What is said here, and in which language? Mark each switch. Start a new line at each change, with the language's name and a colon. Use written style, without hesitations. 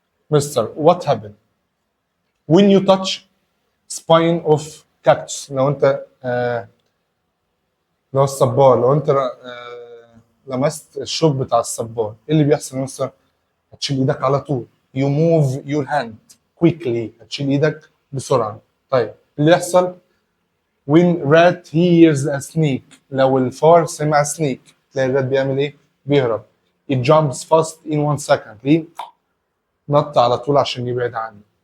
Arabic: مستر what happened when you touch spine of cactus؟ لو انت لو الصبار، لو انت لمست الشوك بتاع الصبار، ايه اللي بيحصل يا مستر؟ هتشيل ايدك على طول.
English: you move your hand quickly، هتشيل ايدك بسرعه.
Arabic: طيب اللي يحصل when rat hears a snake، لو الفار سمع سنيك، تلاقي الرات بيعمل ايه؟ بيهرب. it jumps fast in 1 second، ليه؟ نط على طول عشان يبعد عني.